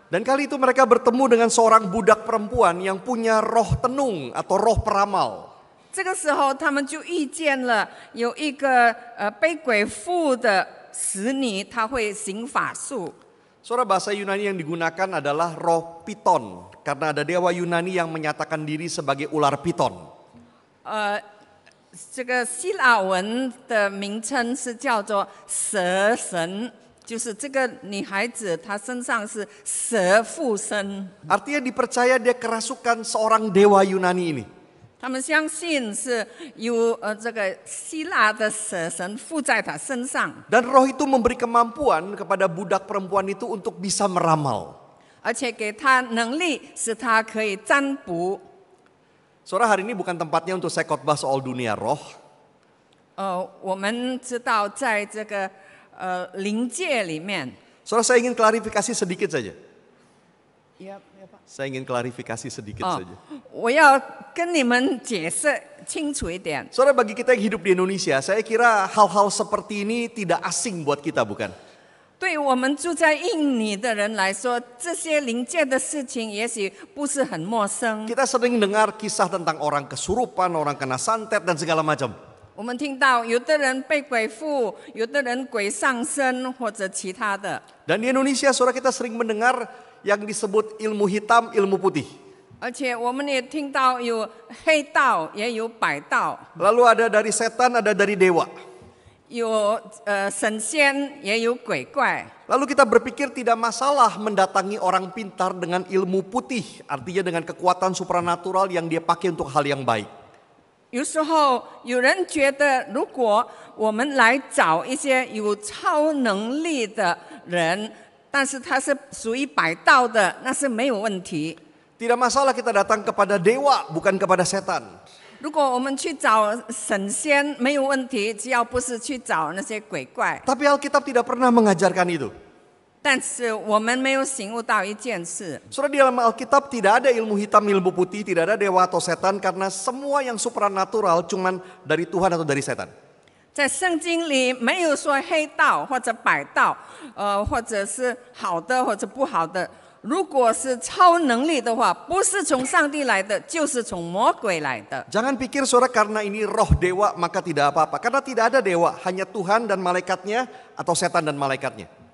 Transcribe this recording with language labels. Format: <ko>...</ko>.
<id>Dan kali itu mereka bertemu dengan seorang budak perempuan yang punya roh tenung atau roh peramal.</id> <zh>这个时候，他们就遇见了有一个被鬼附的使女，她会行法术。</zh> <id>Saudara, bahasa Yunani yang digunakan adalah roh piton. Karena ada dewa Yunani yang menyatakan diri sebagai ular piton.</id> <zh>这个希腊文的名称是叫做蛇神，就是这个女孩子她身上是蛇附身。</zh> <id>Artinya dipercaya dia kerasukan seorang dewa Yunani ini.</id> <zh>他们相信是有这个希腊的蛇神附在她身上，</zh> <id>Dan roh itu memberi kemampuan kepada budak perempuan itu untuk bisa meramal.</id> <zh>而且给她能力，使她可以占卜。</zh> <id>Saudara, hari ini bukan tempatnya untuk saya khotbah soal dunia roh.</id> <zh>我们知道在这个灵界里面，</zh> <id>Saudara, saya ingin klarifikasi sedikit saja. Saya ingin klarifikasi sedikit saja.</id> <zh>我要跟你们解释清楚一点。</zh> <id>Saudara, bagi kita yang hidup di Indonesia, saya kira hal-hal seperti ini tidak asing buat kita, bukan?</id> <zh>对我们住在印尼的人来说，这些灵界的事情也许不是很陌生。</zh> <id>Kita sering dengar kisah tentang orang kesurupan, orang kena santet, dan segala macam.</id> <zh>我们听到有的人被鬼附，有的人鬼上身或者其他的。</zh> <id>Dan di Indonesia, saudara, kita sering mendengar yang disebut ilmu hitam, ilmu putih.</id> <zh>而且我们也听到有黑道，也有白道，</zh> <id>Lalu ada dari setan, ada dari dewa.</id> <zh>有神仙，也有鬼怪。</zh> <id>Lalu kita berpikir tidak masalah mendatangi orang pintar dengan ilmu putih. Artinya dengan kekuatan supranatural yang dia pakai untuk hal yang baik.</id> <zh>有时候有人觉得，如果我们来找一些有超能力的人，但是他是属于白道的，那是没有问题。</zh> <id>Tidak masalah kita datang kepada dewa, bukan kepada setan.</id> <zh>如果我们去找神仙，没有问题，只要不是去找那些鬼怪。</zh> <id>Tapi Alkitab tidak pernah mengajarkan itu.</id> <zh>但是我们没有醒悟到一件事，</zh> <id>Saudara, di dalam Alkitab tidak ada ilmu hitam, ilmu putih, tidak ada dewa atau setan. Karena semua yang supranatural cuman dari Tuhan atau dari setan.</id> <zh>在圣经里没有说黑道或者白道，或者是好的或者不好的。如果是超能力的话，不是从上帝来的，就是从魔鬼来的。</zh> <id>Jangan pikir saudara karena ini roh dewa maka tidak apa-apa. Karena tidak ada dewa, hanya Tuhan dan malaikatnya atau setan dan malaikatnya.</id>